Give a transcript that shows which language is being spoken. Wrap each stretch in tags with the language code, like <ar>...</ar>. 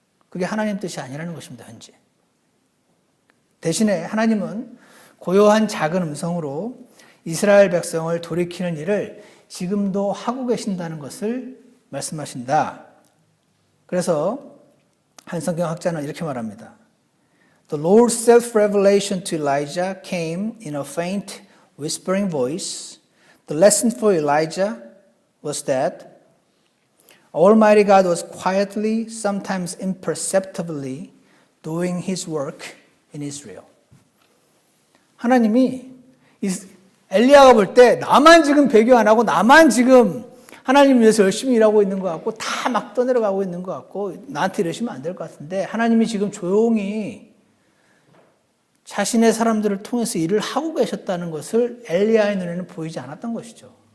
<ko>그게 하나님 뜻이 아니라는 것입니다. 현재. 대신에 하나님은 고요한 작은 음성으로 이스라엘 백성을 돌이키는 일을 지금도 하고 계신다는 것을 말씀하신다. 그래서 한 성경학자는 이렇게 말합니다.</ko> <en>The Lord's self-revelation to Elijah came in a faint, whispering voice. The lesson for Elijah was that Almighty God was quietly, sometimes imperceptibly, doing His work in Israel.</en> <ko>하나님이 엘리야가 볼 때 나만 지금 배교 안 하고 나만 지금 하나님 위해서 열심히 일하고 있는 것 같고 다 막 떠내려가고 있는 것 같고 나한테 이러시면 안 될 것 같은데 하나님이 지금 조용히 자신의 사람들을 통해서 일을 하고 계셨다는 것을 엘리야의 눈에는 보이지 않았던 것이죠.</ko>